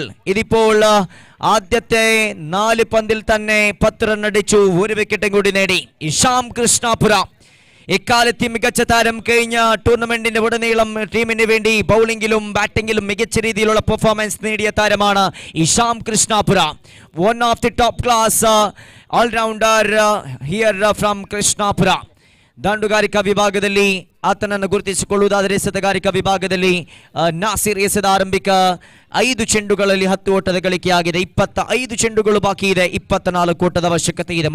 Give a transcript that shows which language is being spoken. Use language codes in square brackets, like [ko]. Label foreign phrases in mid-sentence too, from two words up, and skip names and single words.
[ml] ഇതിപ്പോൾ ആദ്യത്തെ 4 പന്തിൽ തന്നെ 10 റൺ അടിച്ചു, 1 വിക്കറ്റും കൂടി നേടി ഇഷാം കൃഷ്ണാപുര. ഇക്കാലത്തെ മികച്ച താരം, കഴിഞ്ഞ ടൂർണമെന്റിന്റെ ഉടനീളം ടീമിന് വേണ്ടി ബൗളിംഗിലും ബാറ്റിംഗിലും മികച്ച രീതിയിലുള്ള പെർഫോമൻസ് നേടിയ താരമാണ് ഇഷാം കൃഷ്ണാപുര. [en] one of the top class allrounder here from Krishnapura. [kn] ದಾಂಡುಗಾರಿಕಾ ವಿಭಾಗದಲ್ಲಿ ಆತನನ್ನು ಗುರುತಿಸಿಕೊಳ್ಳುವುದಾದರೆ ಎಸೆತಗಾರಿಕಾ ವಿಭಾಗದಲ್ಲಿ ನಾಸಿರ್ ಎಸೆದ ಆರಂಭಿಕ 5 ಚೆಂಡುಗಳಲ್ಲಿ 10 ಓಟದ ಗಳಿಕೆಯಾಗಿದೆ. 25 ಚೆಂಡುಗಳು ಬಾಕಿ ಇದೆ, 24 ಓಟದ ಅವಶ್ಯಕತೆ ಇದೆ.